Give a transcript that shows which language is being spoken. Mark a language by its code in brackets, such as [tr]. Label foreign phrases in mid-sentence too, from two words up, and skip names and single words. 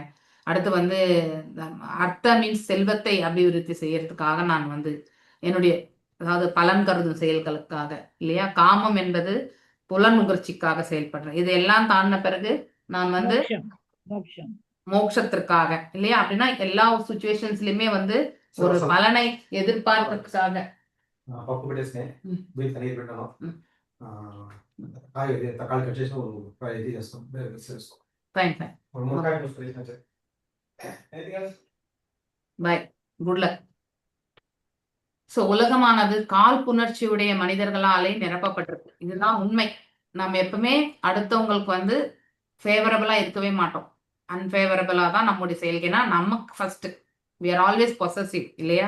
[ta] அடுத்து வந்து அர்த்த மீன்ஸ் செல்வத்தை அபிவிருத்தி செய்யறதுக்காக நான் வந்து என்னுடைய அதாவது பலன் கருதும் செயல்களுக்காக இல்லையா. காமம் என்பது புலன் நுகர்ச்சிக்காக செயல்படுறேன். இதெல்லாம் தாண்டின பிறகு நான் வந்து மோட்சத்திற்காக இல்லையா. அப்படின்னா எல்லா சுச்சுவேஷன்ஸ்லயுமே வந்து ஒரு பலனை எதிர்பார்க்கறதுக்காக [te] పప్పు పెట్టేస్తే బియ్యం తనిఖీ పెట్టాను కాయ తకాళి కట్ చేసి ఇది చేస్తాం చేస్తాం మునక్కాయ ముసుకొని [en] Bye, good luck. [ta] ஸோ உலகமானது கால் புணர்ச்சியுடைய மனிதர்களாலே நிரப்பப்பட்டிருக்கு. இதுதான் உண்மை. நம்ம எப்பவுமே அடுத்தவங்களுக்கு வந்து ஃபேவரபிளா இருக்கவே மாட்டோம், அன்ஃபேவரபிளா தான் நம்முடைய செயல்கள்னா நமக்கு [en] first we are always possessive [ta] இல்லையா.